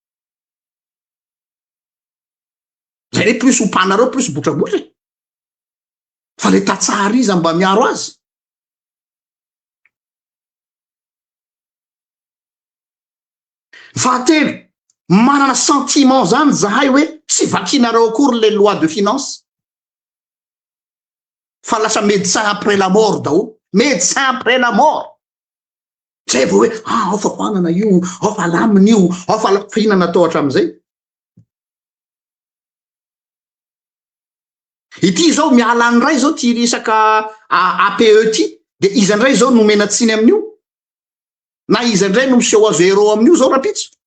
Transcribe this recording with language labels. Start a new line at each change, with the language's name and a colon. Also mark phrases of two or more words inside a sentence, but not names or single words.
Malagasy: Zay re plus ompanareo plus botrabotra. Fa le tatsara izy mba miaro azy. Fahatelo, manana sentiment zany zahay hoe tsy vakinareo akory
French: les lois de finance.
Malagasy: Fa lasa
French: médecin après la mort dao. Médecin après la mort.
Malagasy: zay vao hoe ao fa hoanana io, ao fa lamina io, ao fa fihinana atao hatramin'izay. Ity zao miala anyray zao ty resaka APE ty, de izy andray zao nomena tsiny amin'io, na izy andray no miseho azo ero amin'io zao rapitso.